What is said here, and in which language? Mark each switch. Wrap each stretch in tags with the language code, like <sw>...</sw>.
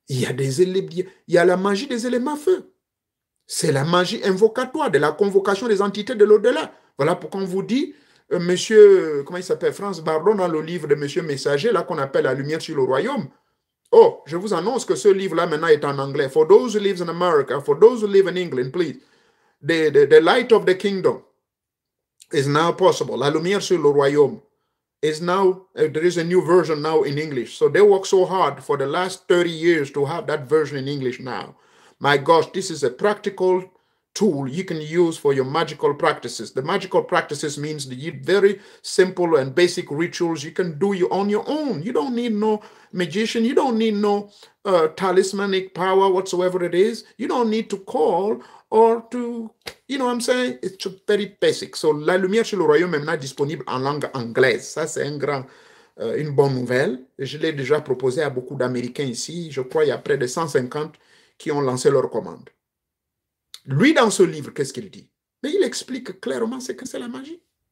<fr>Il y a la magie des éléments feu. C'est la magie invocatoire de la convocation des entités de l'au-delà. Voilà pourquoi on vous dit, Franz Bardon, dans le livre de Monsieur Messager, là qu'on appelle La Lumière sur le Royaume. Oh, je vous annonce que ce livre-là maintenant est en anglais.</fr> <en>For those who live in America, for those who live in England, please. The light of the kingdom is now possible. La Lumière sur le Royaume is now, there is a new version now in English. So they worked so hard for the last 30 years to have that version in English now. My gosh, this is a practical tool you can use for your magical practices. The magical practices means the very simple and basic rituals you can do on your own. You don't need no magician. You don't need no talismanic power whatsoever it is. You don't need to call or to, you know what I'm saying? It's very basic.</en> <fr>So La Lumière sur le Royaume est maintenant disponible en langue anglaise. Ça, c'est une bonne nouvelle. Je l'ai déjà proposé à beaucoup d'Américains ici. Je crois qu'il y a près de 150 qui ont lancé leur commande. Lui, dans ce livre, qu'est-ce qu'il dit? Mais il explique clairement ce que c'est la magie.</fr>